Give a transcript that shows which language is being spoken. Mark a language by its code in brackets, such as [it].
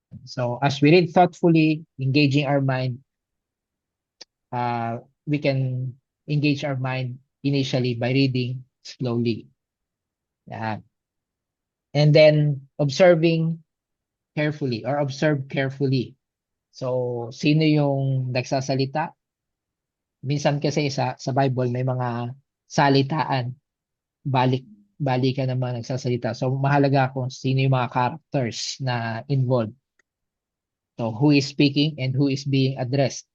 [en] So as we read thoughtfully, engaging our mind, we can engage our mind initially by reading slowly. Yan. And then observing carefully or observe carefully. [tl] So, sino yung nagsasalita? Minsan kasi sa Bible may mga salitaan, balikan ng mga nagsasalita. So, mahalaga kung sino yung mga characters na involved. [en] So, who is speaking and who is being addressed?